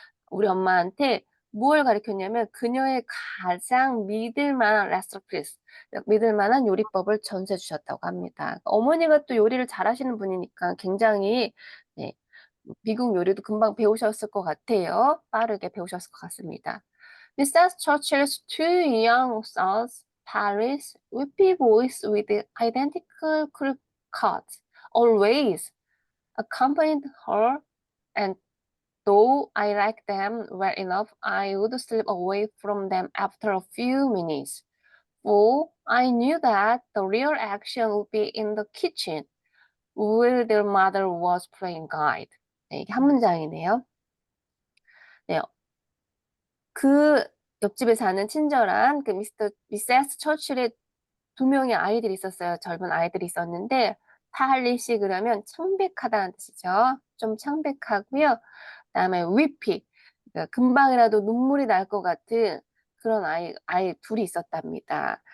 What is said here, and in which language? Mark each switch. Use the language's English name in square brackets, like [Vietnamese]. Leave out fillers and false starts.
[Korean] 우리 엄마한테 뭘 가르쳤냐면 그녀의 가장 믿을 만한 레시피스, 믿을 만한 요리법을 전수해 주셨다고 합니다. 어머니가 또 요리를 잘하시는 분이니까 굉장히 네, 미국 요리도 금방 배우셨을 것 같아요. 빠르게 배우셨을 것 같습니다. [English] Mrs. Churchill's two young sons, Paris, whippy boys with identical crew cuts, always accompanied her, and though I liked them well enough, I would slip away from them after a few minutes. For I knew that the real action would be in the kitchen, where their mother was playing guide. [Korean] 네, 이게 한 문장이네요. 네, 그 옆집에 사는 친절한 그 미세스 처칠의 두 명의 아이들이 있었어요. 젊은 아이들이 있었는데 파할리시 그러면 창백하다는 뜻이죠. 좀 창백하고요. 그다음에 위피 그러니까 금방이라도 눈물이 날 것 같은 그런 아이 둘이 있었답니다.